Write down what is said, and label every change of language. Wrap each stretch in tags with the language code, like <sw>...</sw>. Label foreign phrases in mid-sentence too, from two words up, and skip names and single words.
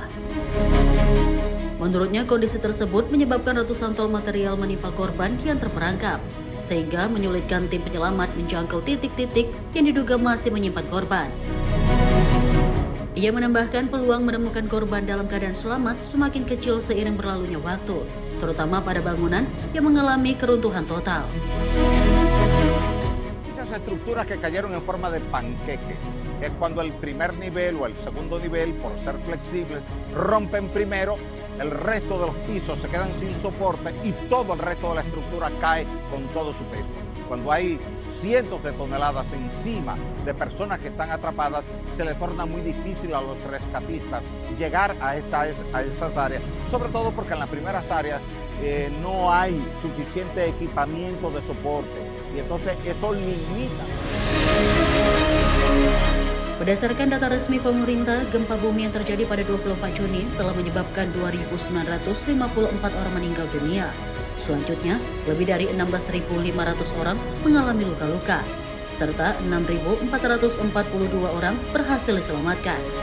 <id>Menurutnya, kondisi tersebut menyebabkan ratusan ton material menimpa korban yang terperangkap, sehingga menyulitkan tim penyelamat menjangkau titik-titik yang diduga masih menyimpan korban. Ia menambahkan peluang menemukan korban dalam keadaan selamat semakin kecil seiring berlalunya waktu, terutama pada bangunan yang mengalami keruntuhan total.</id> <es>estructuras que cayeron en forma de panqueque. Es cuando el primer nivel o el segundo nivel, por ser flexibles, rompen primero, el resto de los pisos se quedan sin soporte y todo el resto de la estructura cae con todo su peso. Cuando hay cientos de toneladas encima de personas que están atrapadas, se les torna muy difícil a los rescatistas llegar a esas áreas, sobre todo porque en las primeras áreas no hay suficiente equipamiento de soporte y entonces eso limita.</es> <id>Berdasarkan data resmi pemerintah, gempa bumi yang terjadi pada 24 Juni telah menyebabkan 2.954 orang meninggal dunia. Selanjutnya, lebih dari 16.500 orang mengalami luka-luka, serta 6.442 orang berhasil diselamatkan.</id>